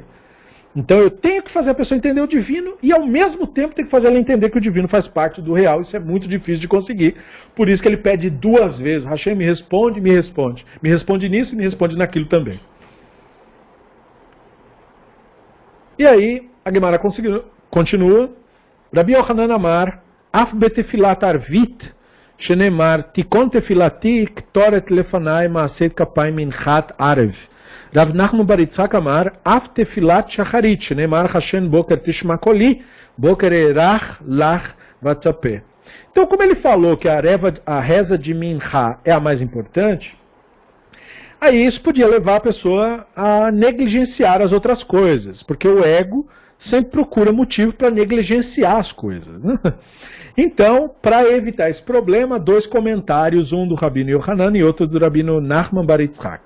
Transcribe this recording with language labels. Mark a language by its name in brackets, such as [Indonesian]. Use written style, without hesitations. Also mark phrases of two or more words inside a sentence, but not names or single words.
[Portuguese] Então eu tenho que fazer a pessoa entender o divino e ao mesmo tempo tenho que fazer ela entender que o divino faz parte do real. Isso é muito difícil de conseguir. Por isso que ele pede 2 vezes. Hashem me responde, me responde. Me responde nisso e me responde naquilo também. E aí a Gemara continua. [Hebrew] רבי יוחנן אמר, אף בתפילת ערבית, שנאמר, תכון תפילתי, קטורת לפניך, משאת כפי מנחת ערב. רב נחמן בר יצחק אמר, אף תפילת שחרית, שנאמר, השם בוקר תשמע קולי, בוקר אערוך לך ואצפה. [Portuguese] Então, como ele falou que a reza de Mincha é a mais importante, aí isso podia levar a pessoa a negligenciar as outras coisas, porque o ego sempre procura motivo para negligenciar as coisas. Né? Então, para evitar esse problema, 2 comentários, um do Rabino Yohanan e outro do Rabino Nachman bar Yitzhak.